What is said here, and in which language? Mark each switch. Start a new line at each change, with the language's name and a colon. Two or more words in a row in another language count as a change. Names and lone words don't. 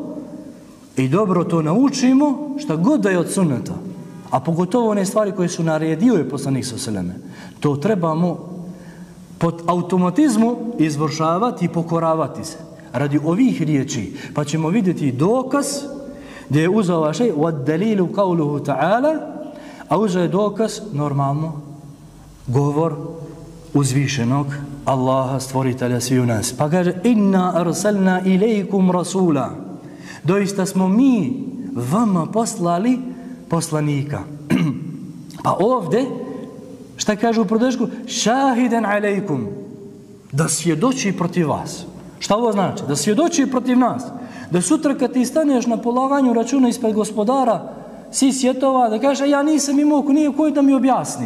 Bosnian: i dobro to naučimo, šta god da je od sunneta, a pogotovo one stvari koje su naredio je poslanik
Arabic: صلى الله عليه وسلم,
Bosnian: to trebamo pod automatizmu izvršavati i pokoravati se radi ovih riječi, pa ćemo vidjeti dokaz gdje je uzeo ovaj šej
Arabic: وَالدَّلِيلُ قَوْلُهُ تَعَالَ,
Bosnian: a uzeo je dokaz normalno govor uzvišenog Allaha stvoritelja sviju nas. Pa kaže
Arabic: إنا أرسلنا إليكم رسولا,
Bosnian: doista smo mi vama poslali poslanika. Pa ovdje šta kaže u prodešku?
Arabic: شاهدا عليكم,
Bosnian: da svjedoči protiv vas. Šta ovo znači? Da svjedoči protiv nas. Da sutra kad ti staneš na polaganju računa ispred gospodara si svjetova, da kaže ja nisam imao nije koji da mi objasni.